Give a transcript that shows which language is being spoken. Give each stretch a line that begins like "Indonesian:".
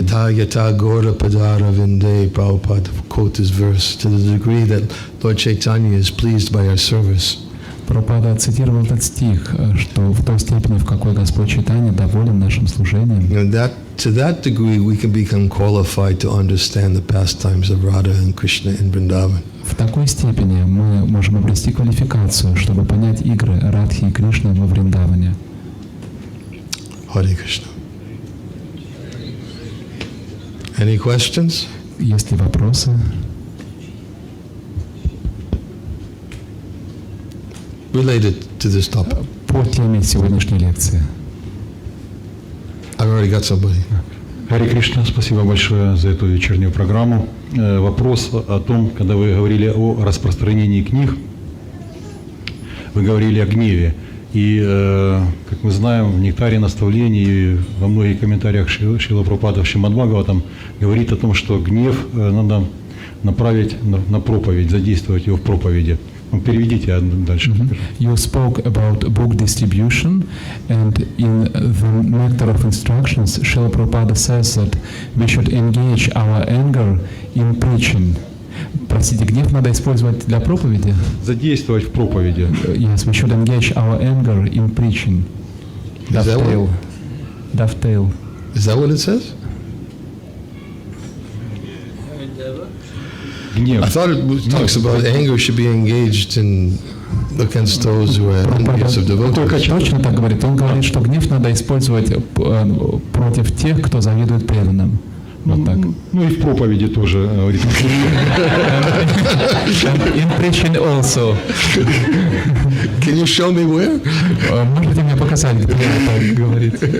Sanskrit: Yata yata gora padara vinde,
English: Prabhupada quote this verse, to the degree that Lord Chaitanya is pleased by our service.
Russian: Прабхупада цитировал этот стих, что в той степени, в какой Господь Чайтанья доволен нашим служением.
English: And to that degree we can become qualified to understand the pastimes of Radha and Krishna in Vrindavan.
Russian: В такой степени мы можем обрести квалификацию, чтобы понять игры Радхи и Кришны во Вриндаване.
English: Hare Krishna. Any questions?
Russian: Есть ли вопросы?
English: Related to this topic.
Russian: По теме сегодняшней лекции.
English: I've already got somebody.
Russian: Харе Кришна, спасибо большое за эту вечернюю программу. Вопрос о том, когда вы говорили о распространении книг, вы говорили о гневе. И, как мы знаем, в «Нектаре наставлений» и во многих комментариях Шрила Прабхупады в Шримад Бхагаватам говорит о том, что гнев надо направить на проповедь, задействовать его в проповеди. Переведите дальше.
English: You spoke about book distribution, and in the Nectar of Instructions, Srila Prabhupada says that we should engage our anger in preaching.
Russian: Простите, гнев надо использовать для проповеди? Задействовать в проповеди.
English: Yes, we should engage our anger in preaching. Dovetail. Dovetail. Is that what it says?
Russian: Гнев.
English: I thought it talks about anger should be engaged in against those who are envious of
Russian: Только
English: devotees.
Russian: точно так говорит. Он говорит, что гнев надо использовать против тех, кто завидует преданным. Вот так. Ну и в проповеди тоже говорит.
English: In preaching also. Can you show me where?
Russian: Можете мне показать, где это говорит?